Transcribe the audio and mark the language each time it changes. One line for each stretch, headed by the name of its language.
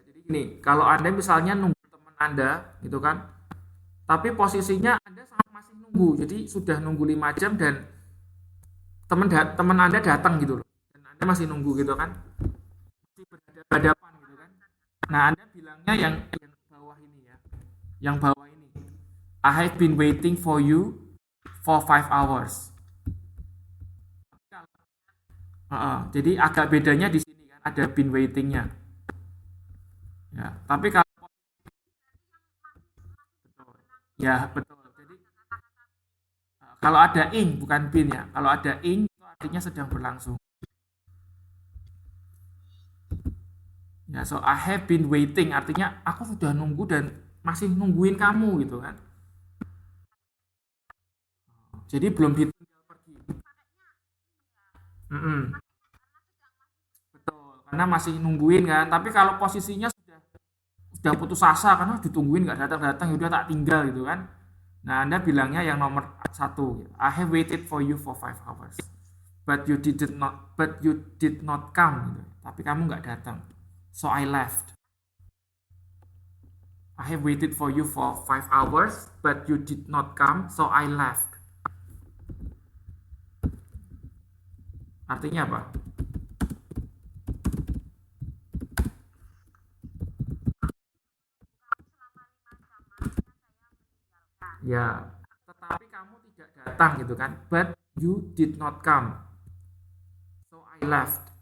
Indonesian: Jadi gini, kalau Anda misalnya nunggu teman Anda gitu kan, tapi posisinya Anda masih nunggu. Jadi sudah nunggu 5 jam dan teman Anda datang gitu loh. Dan Anda masih nunggu gitu kan. Masih berhadapan gitu kan. Nah, Anda bilangnya yang bawah ini ya. Yang bawah ini.
English: I have been waiting for you for 5 hours.
Indonesian: Jadi agak bedanya di sini kan, ada been waitingnya. Ya, tapi kalau betul. Ya, betul. Jadi kalau ada ing bukan been ya. Kalau ada ing itu artinya sedang berlangsung. Ya,
English: so I have been waiting
Indonesian: artinya aku sudah nunggu dan masih nungguin kamu gitu kan. Jadi belum ditinggal pergi. Mm-mm, betul, karena masih nungguin kan. Tapi kalau posisinya sudah putus asa karena ditungguin nggak datang-datang, ya udah tak tinggal gitu kan. Nah, Anda bilangnya yang nomor satu, gitu.
English: I have waited for you for 5 hours, but you did not come, gitu.
Indonesian: Tapi kamu nggak datang,
English: so I left. I have waited for you for 5 hours, but you did not come, so I left.
Indonesian: Artinya apa? Ya, tetapi kamu tidak datang gitu kan.
English: But you did not come, so I left.